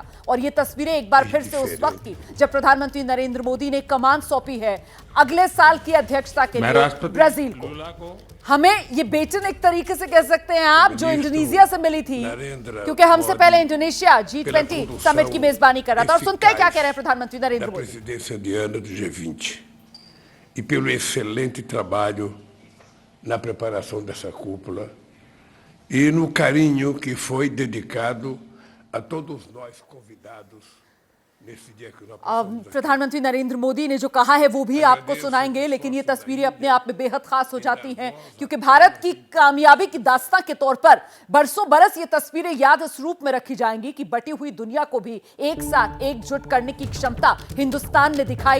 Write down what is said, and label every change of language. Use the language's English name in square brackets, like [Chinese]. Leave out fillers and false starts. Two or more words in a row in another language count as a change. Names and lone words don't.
[Hindi] और ये तस्वीरें एक बार फिर से उस वक्त की जब प्रधानमंत्री नरेंद्र मोदी ने कमान सौंपी है अगले साल की अध्यक्षता के लिए ब्राजील को। हमें ये बेचन एक तरीके से कह सकते हैं आप, जो इंडोनेशिया से मिली थी, क्योंकि हमसे पहले इंडोनेशिया G20 समिट की मेजबानी कर रहा था। और सुनते हैं क्या कह रहे हैं प्रधानमंत्री नरेंद्र मोदी। [Portuguese] presidência indiana do G20 e pelo excelente trabalho na preparação dessa cúpula e no carinho que foi dedicado a todos nós convidados। [Hindi] प्रधानमंत्री नरेंद्र मोदी ने जो कहा है वो भी आपको सुनाएंगे, लेकिन ये तस्वीरें अपने आप में बेहद खास हो जाती हैं क्योंकि भारत की कामयाबी की दास्तां के तौर पर बरसों बरस ये तस्वीरें याद इस रूप में रखी जाएंगी कि बटी हुई दुनिया को भी एक साथ एकजुट करने की क्षमता हिंदुस्तान ने दिखाई।